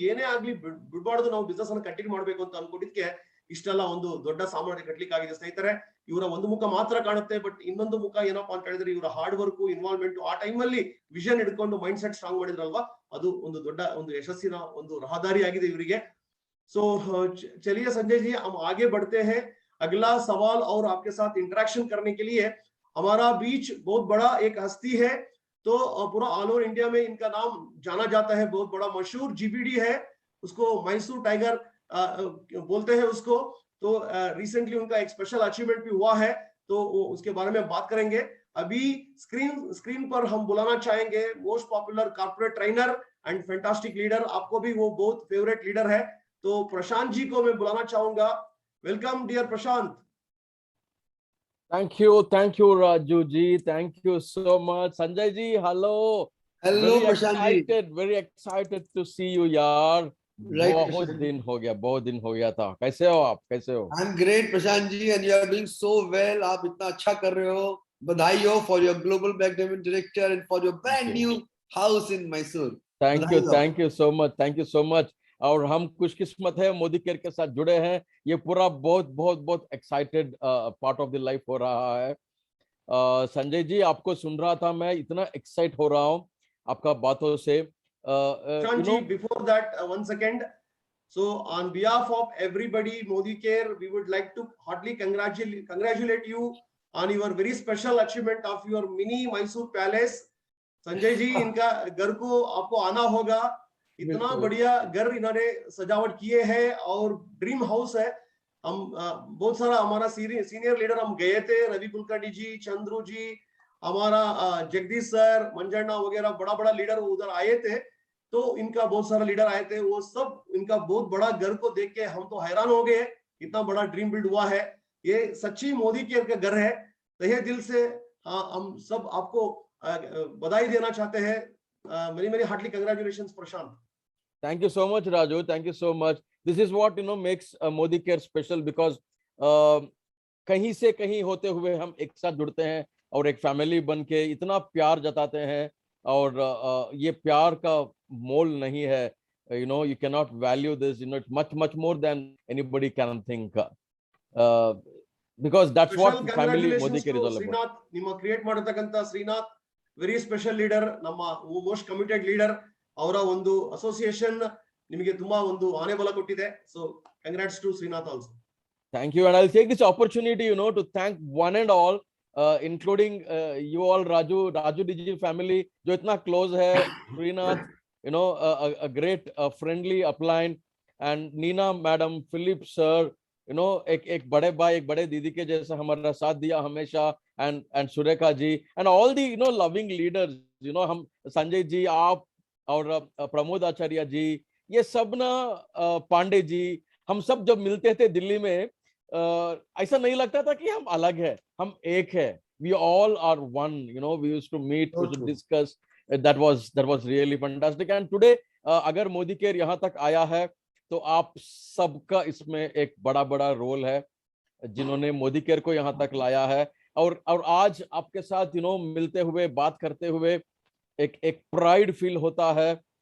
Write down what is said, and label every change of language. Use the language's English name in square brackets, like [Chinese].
[Kannada] ಏನೇ ಆಗ್ಲಿ ಬಿಡ್ಬಾರ್ದು, ನಾವು ಬಿಸ್ನೆಸ್ ಅನ್ನು ಕಂಟಿನ್ಯೂ ಮಾಡ್ಬೇಕು ಅಂತ ಅನ್ಕೊಂಡಿದ್ಕೆ ಇಷ್ಟೆಲ್ಲ ಒಂದು ದೊಡ್ಡ ಸಾಮ್ರಾಜ್ಯ ಕಟ್ಲಿಕ್ಕೆ ಆಗಿದೆ. ಸ್ನೇಹಿತರೆ, ಇವರ ಒಂದು ಮುಖ ಮಾತ್ರ ಕಾಣುತ್ತೆ, ಬಟ್ ಇನ್ನೊಂದು ಮುಖ ಏನಪ್ಪಾ ಅಂತ ಹೇಳಿದ್ರೆ ಇವರ ಹಾರ್ಡ್ ವರ್ಕ್, ಇನ್ವಾಲ್ವ್ಮೆಂಟ್, ಆ ಟೈಮಲ್ಲಿ ವಿಷನ್ ಹಿಡ್ಕೊಂಡು ಮೈಂಡ್ ಸೆಟ್ ಸ್ಟ್ರಾಂಗ್ ಮಾಡಿದ್ರಲ್ವಾ, ಅದು ಒಂದು ದೊಡ್ಡ ಒಂದು ಯಶಸ್ಸಿನ ಒಂದು ರಹದಾರಿ ಆಗಿದೆ ಇವರಿಗೆ. [Hindi] ಸೊ चलिए संजय जी, हम आगे बढ़ते हैं. अगला सवाल और आपके साथ इंटरेक्शन करने के लिए हमारा बीच बहुत बड़ा एक हस्ती है. तो पूरा ऑल ओवर इंडिया में इनका नाम जाना जाता है, बहुत बड़ा मशहूर जीबीडी है, उसको मैसूर टाइगर बोलते हैं उसको. तो रिसेंटली उनका एक स्पेशल अचीवमेंट भी हुआ है, तो उसके बारे में बात करेंगे. अभी स्क्रीन पर हम बुलाना चाहेंगे [English] Most popular corporate trainer and fantastic leader. [Hindi] आपको भी वो बहुत फेवरेट लीडर है, तो प्रशांत जी को मैं बुलाना चाहूंगा. [English] Welcome dear Prashant. Thank you Raju ji, thank you so much. Sanjay ji, hello [Hindi] Prashant ji, [English] very excited to see you yaar. [Hindi] बहुत दिन हो गया था. कैसे हो आप, कैसे हो? [English] I'm great Prashant ji, and you are doing so well. [Hindi] आप इतना अच्छा कर रहे हो. बधाई हो [English] for your global backdiamond director and for your brand new house in Mysore. Thank you so much. [Hindi] और हम खुशकिस्मत है मोदी केयर के साथ जुड़े हैं। ये पूरा बहुत बहुत बहुत [English] excited part of the life [Hindi] हो रहा है। संजय जी, आपको सुन रहा था मैं, इतना एक्साइट हो रहा हूँ आपका बातों से। [English] Prashant before that, 1 second. So, on behalf of everybody, Modi Care, we would like to heartily congratulate you on your very special achievement of your mini Mysore Palace. [Hindi] Sanjay ji, इनका घर को आपको आना होगा। इतना बढ़िया घर इन्होंने सजावट किए है और ड्रीम हाउस है। हम बहुत सारा हमारा सीनियर लीडर हम गए थे, रवि कुलकर्णी जी, चंद्रू जी, हमारा जगदीश सर, मंजन्ना वगैरह बड़ा बड़ा लीडर उधर आए थे। तो इनका बहुत सारा लीडर आए थे, वो सब इनका बहुत बड़ा घर को देख के हम तो हैरान हो गए। इतना बड़ा ड्रीम बिल्ड हुआ है। ये सच्ची मोदी केयर का घर है। तहे दिल से हम सब आपको बधाई देना चाहते हैं। मेरी मेरी Hartley congratulations Prashant. [English] Thank you so much, Raju. Thank you so much. This is what makes Modi Care special because [Hindi] कहीं से कहीं होते हुए हम एक साथ जुड़ते हैं और एक फैमिली बन के इतना प्यार जताते हैं। और ये प्यार का मोल नहीं है। [English] You cannot value this. It's much more than anybody can think. Because that's what family Modi Care is all about. [Kannada] Srinath, ನಿಮ್ಮ create ಮಾಡತಕ್ಕಂತ Srinath very special leader, ನಮ್ಮ ಮೋಸ್ಟ್ ಕಮಿಟೆಡ್ ಲೀಡರ್. ಅವರ ಒಂದು ಅಸೋಸಿಯೇಷನ್ ನಿಮಗೆ ತುಂಬಾ ಒಂದು ಆನೆ ಬಲ ಕೊಟ್ಟಿದೆ. [English] So congrats to Srinath also. Thank you, and I'll take this opportunity, to thank one and all, including you all, Raju Digi family, [Hindi] जो इतना [English] close है, Srinath, a great friendly upline, [Hindi] and Nina madam, Philip sir, एक बड़े भाई, एक बड़े दीदी के जैसा हमारा साथ दिया हमेशा, and Surekha ji, [English] and all the loving leaders, [Hindi] हम संजय जी, आप और प्रमोद आचार्य जी, ये सब ना पांडे जी, हम सब जब मिलते थे दिल्ली में, ऐसा नहीं लगता था कि हम अलग है, हम एक है. [English] We all are one. We used to meet, we used to discuss. That was really fantastic. And today, [Hindi] अगर मोदी केयर यहाँ तक आया है, तो आप सबका इसमें एक बड़ा रोल है, जिन्होंने मोदी केयर को यहाँ तक लाया है. और आज आपके साथ मिलते हुए, बात करते हुए एक प्राइड फील होता है.